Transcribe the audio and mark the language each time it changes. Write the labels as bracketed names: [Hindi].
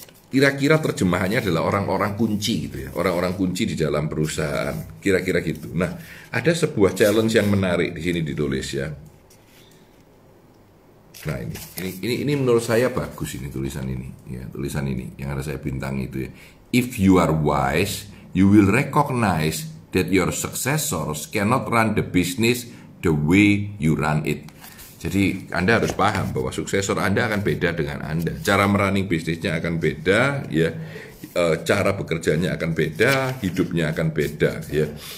[Indonesian] Kira-kira terjemahannya adalah orang-orang kunci gitu ya, orang-orang kunci di dalam perusahaan, kira-kira gitu. Nah, ada sebuah challenge yang menarik di sini ditulis, ya. Nah, ini menurut saya bagus ini tulisan ini, ya, tulisan ini yang ada saya bintangi itu, ya. [English] If you are wise, you will recognize that your successors cannot run the business the way you run it. [Indonesian] Jadi Anda harus paham bahwa suksesor Anda akan beda dengan Anda. Cara merunning bisnisnya akan beda, ya. Cara bekerjanya akan beda, hidupnya akan beda, ya.